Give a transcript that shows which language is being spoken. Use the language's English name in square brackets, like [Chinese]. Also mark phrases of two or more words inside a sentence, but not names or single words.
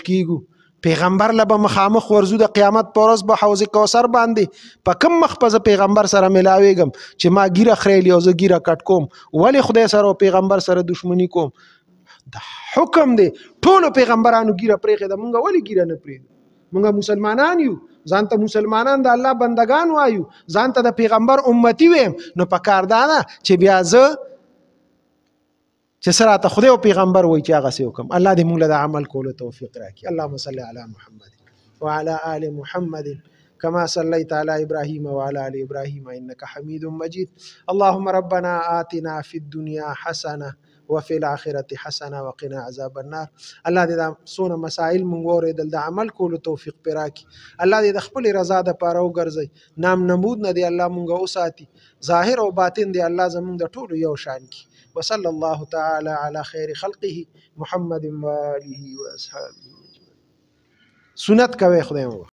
[Pashto] کېږو پیغمبر له به مخامخ ورځو د قیامت په ورځ به حوض کوثر باندې په کوم مخ به زه پیغمبر سره میلاویږم چې ما ګیره خریلي او زه ګیره کټ کوم ولې خدای سره او پیغمبر سره دشمني کوم دا حکم دی ټولو پیغمبرانو ګیره پرېښې ده مونږ ولې ګیره نه پرېږدو مونږ مسلمانان یو ځان ته مسلمانان د الله بندگان وایو ځان ته د پیغمبر امتی ویم نو پکار دا ده چې بیا زه چې سره ته خدای او پیغمبر وایي چې هغسې وکړم الله دې مونږ له د عمل کولو توفیق راکړي [Arabic] اللهم صل علی محمد وعلى آل محمد كما صليت على إبراهيم وعلى آل إبراهيم إنك حميد مجيد اللهم ربنا آتنا في الدنيا حسنة وفي الآخرة حسنة وقنا عذاب النار [Pashto] الله دې دا څونه مسائل مونږ واورېدل د عمل کولو توفیق پرې راکړي الله دې د خپلې رضا دپاره وګرځوي نام نمود نه دی الله مونږ وساتي ظاهر او باطن دی الله زمونږ د ټولو یو شان کړي [Arabic] وصلى الله تعالى على خير خلقه محمد وآله وأصحابه [Pashto] سنت کوي خدای مو